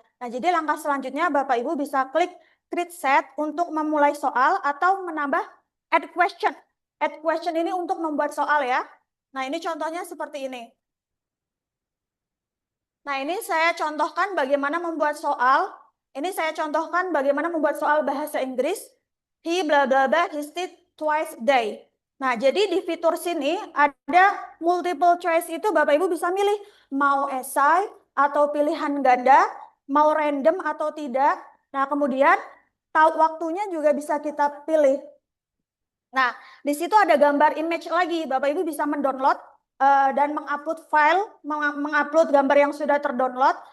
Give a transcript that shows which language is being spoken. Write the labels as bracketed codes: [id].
[id] Nah, jadi langkah selanjutnya Bapak Ibu bisa klik create set untuk memulai soal atau menambah add question. Add question ini untuk membuat soal ya. Nah, ini contohnya seperti ini. Nah, ini saya contohkan bagaimana membuat soal. Ini saya contohkan bagaimana membuat soal bahasa Inggris. [en] He blah blah blah, he did twice a day. [id] Nah, jadi di fitur sini ada multiple choice itu Bapak Ibu bisa milih mau esai atau pilihan ganda, mau random atau tidak. Nah, kemudian waktunya juga bisa kita pilih. Nah, di situ ada gambar image lagi. Bapak Ibu bisa mendownload dan mengupload file, mengupload gambar yang sudah terdownload.